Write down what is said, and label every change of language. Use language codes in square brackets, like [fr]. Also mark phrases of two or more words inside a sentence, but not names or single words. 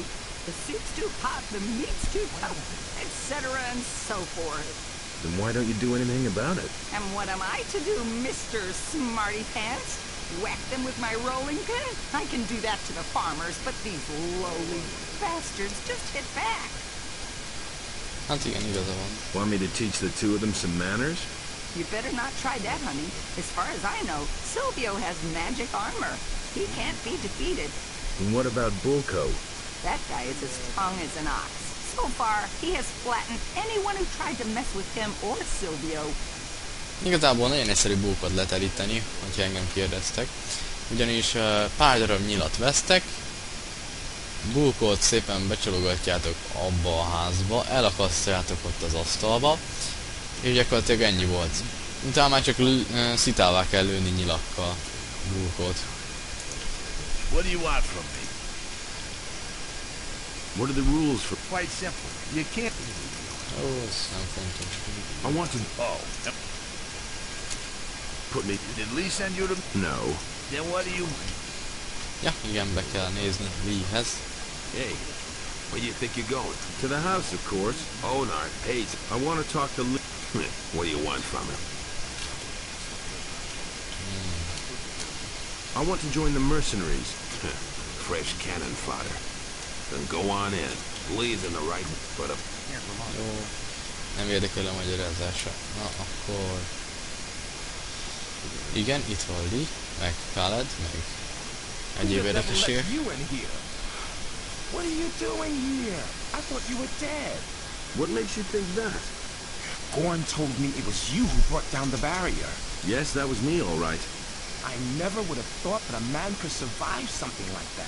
[en] The soup's too hot, the meat's too tough, etc. and so forth. Then why don't you do anything about it? And what am I to do, Mr. Smarty Pants? Whack them with my rolling pin? I can do that to the farmers, but these lowly bastards just hit back. [hu] Hát igen, igaza van. [en] Want me to teach the two of them some manners? You better not try that, honey. As far as I know, Silvio has magic armor. He can't be defeated. And what about Bulko? That guy is as strong as an ox. So far, he has flattened anyone who tried to mess with him or Silvio. [hu] Igazából nagyon egyszerű bókot leteríteni, hogyha engem kérdeztek. Ugyanis pár darab nyilat vesztek, bókot szépen becsalogatjátok abba a házba, elakasztjátok ott az asztalba, és gyakorlatilag ennyi volt. Utána már csak szitává kell lőni nyilakkal bókot. [en] What do you want from me? What are the rules for... Quite simple. You can't... [hu] Ó, ez nem fontos. [en] I want to... Oh. Put me... Did Lee send you to... No. Then what do you... [hu] Ja, igen, be kell nézni Lee-hez. [en] Hey, where do you think you're going? To the house, of course. Onar hates... I want to talk to Lee. What do you want from him? I want to join the mercenaries. Fresh cannon fodder. Then go on in. Lee's in the right, but [hu] Jó, nem érdekel a magyarázása. Na, akkor... Igen, itt van Lee, meg Khaled, meg egyéb érdekességek. [en] What are you doing here? I thought you were dead. What makes you think that? Gorn told me it was you who brought down the barrier. Yes, that was me, all right. I never would have thought that a man could survive something like that.